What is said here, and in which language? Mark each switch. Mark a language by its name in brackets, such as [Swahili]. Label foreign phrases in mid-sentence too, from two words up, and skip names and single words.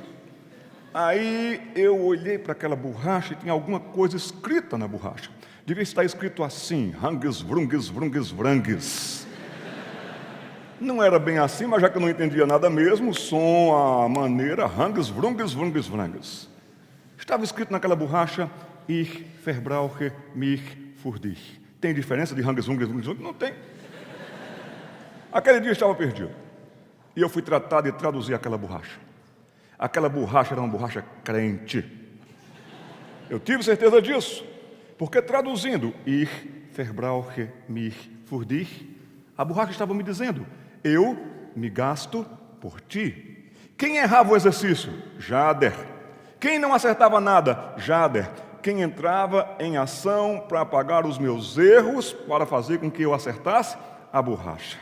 [Portuguese] Aí eu olhei para aquela borracha e tinha alguma coisa escrita na borracha. Devia estar escrito assim, Hanges, Vrunges, Vrunges, Vranges. Não era bem assim, mas já que eu não entendia nada mesmo, o som, a maneira, Hanges, Vrunges, Vrunges, Vranges. Estava escrito naquela borracha, [German] Ich verbrauche mich für dich. [Portuguese] Tem diferença de Hang Zung? Não tem. Aquele dia eu estava perdido. E eu fui tratar de traduzir aquela borracha. Aquela borracha era uma borracha crente. Eu tive certeza disso. Porque traduzindo, [German] Ich verbrauche mich für dich, [Portuguese] a borracha estava me dizendo, eu me gasto por ti. Quem errava o exercício? Jader. Quem não acertava nada? Jader. Quem entrava em ação para apagar os meus erros, para fazer com que eu acertasse? A borracha.